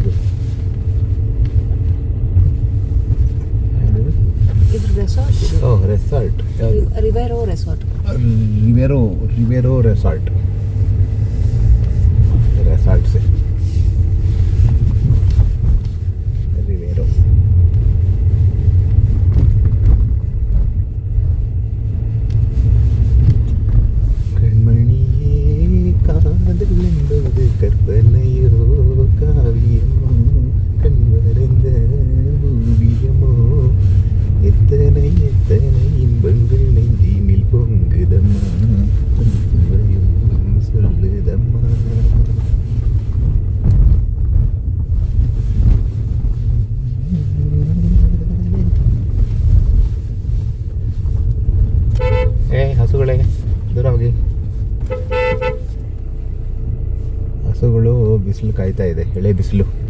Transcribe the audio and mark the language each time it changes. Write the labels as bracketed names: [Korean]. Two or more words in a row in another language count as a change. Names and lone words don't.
[Kannada] ರೆಸಾರ್ಟ್ ರಿವೆರೋ ರೆಸಾರ್ಟ್ ರೆಸಾರ್ಟ್ಸ್ ರಿವೆರೋ. [Tamil] காதலென்பது கற்பனையோ காவியமோ கண்வரைந்த ஓவியமோ எத்தனை இன்பங்கள் நெஞ்சினில் பொங்குதம்மா சொல்லுதம்மா. [Kannada] ಹಸುಗಳೇ ದೂರ ಹೋಗಿ. ಹಸುಗಳು ಬಿಸಿಲು ಕಾಯ್ತಾ ಇದೆ, ಎಳೆ ಬಿಸಿಲು.